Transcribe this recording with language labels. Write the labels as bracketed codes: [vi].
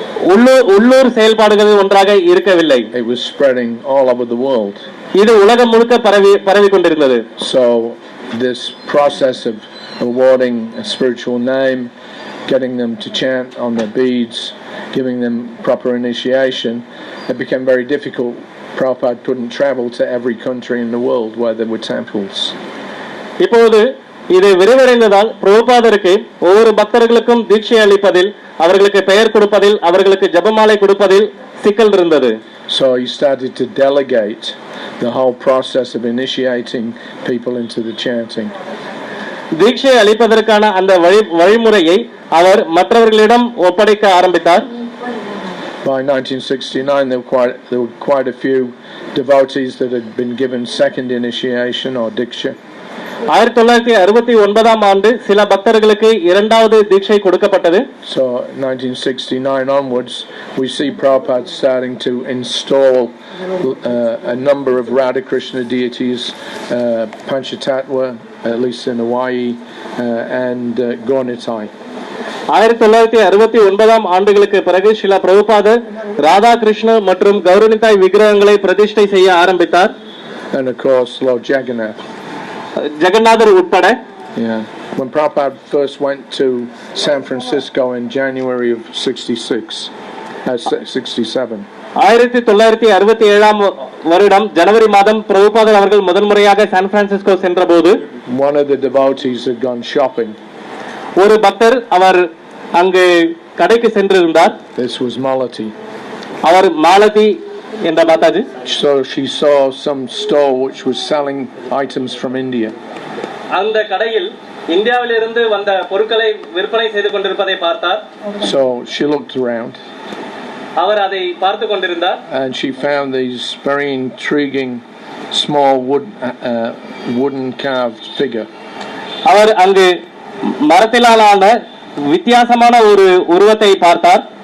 [ta] உள்ளூர் செயல்பாடுகள் ஒன்றாக இருக்கவில்லை. [en] It was spreading all over the world. [ta] இது உலகம் முழுக்க பரவி கொண்டிருந்தது. [en] So this process of awarding a spiritual name, getting them to chant on their beads, giving them proper initiation, it became very difficult. Prabhupada couldn't travel to every country in the world where there were temples. [ta] இப்போது இது விரிவடைந்ததால் பிரபுபாதருக்கு ஒவ்வொரு பக்தர்களுக்கும் தீட்சை அளிப்பதில், அவர்களுக்கு பெயர் கொடுப்பதில், அவர்களுக்கு ஜெபமாலை கொடுப்பதில் சிக்கல் இருந்தது. [en] So he started to delegate the whole process of initiating people into the chanting. [ta] தீட்சை அளிப்பதற்கான அந்த வழிமுறையை அவர் மற்றவர்களிடம் ஒப்படைக்க ஆரம்பித்தார். [en] By 1969 there were quite a few devotees that had been given second initiation or diksha. [ta] 1969 ஆண்டு சில பக்தர்களுக்கு இரண்டாவது தீட்சை கொடுக்கப்பட்டது. [en] So 1969 onwards we see Prabhupada starting to install a number of Radha Krishna deities, Panchatattva, at least in Hawaii, and Gaunitai. [ta] 1969 ஆண்டுகளுக்கு பிறகு ஸ்ரீல பிரபுபாதர் ராதா கிருஷ்ண மற்றும் கௌரனிதாய் விக்கிரகங்களை பிரதிஷ்டை செய்ய ஆரம்பித்தார். [en] And of course Lord Jagannath. [ta] ஜெகநாதர் உட்பட. [en] Yeah. When Prabhupada first went to San Francisco in January of 67. [ta] 1967 வருடம் ஜனவரி மாதம் பிரபுபாதர் அவர்கள் முதன்முறையாக சான் பிரான்சிஸ்கோ சென்றபோது [en] one of the devotees had gone shopping. [ta] ஒரு பக்தர் அவர் அங்கு கடைக்கு சென்றிருந்தார். [en] This was Malati. [ta] அவர் மாலதி என்ற Mataji. [en] So she saw some store which was selling items from India. [ta] அந்த கடையில் இந்தியாவிலிருந்து வந்த பொருட்களை விற்பனை செய்து கொண்டிருப்பதை பார்த்தார். [en] So she looked around. [ta] அவர் அதை பார்த்து கொண்டிருந்தார். [en] And she found these very intriguing small wooden carved figure. [ta] அவர் அங்கு மரத்திலான வித்தியாசமான ஒரு உருவத்தை பார்த்தார்.